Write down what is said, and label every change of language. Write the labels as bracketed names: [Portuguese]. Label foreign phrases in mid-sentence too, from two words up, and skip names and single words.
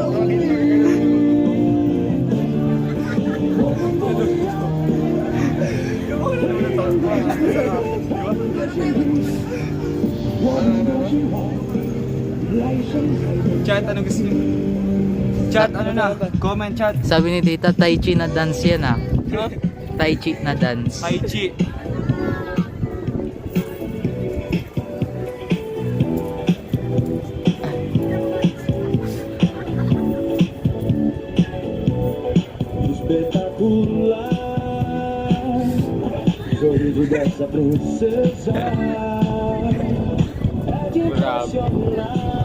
[Filipino] Chat, ano gusto niyo? Chat, ano na? [English] Comment chat. [Filipino] Sabi ni Tita, Tai Chi na dance yan ah. Tai Chi na dance. Tai Chi. [Portuguese] Sorriso dessa princesa é de impressionar.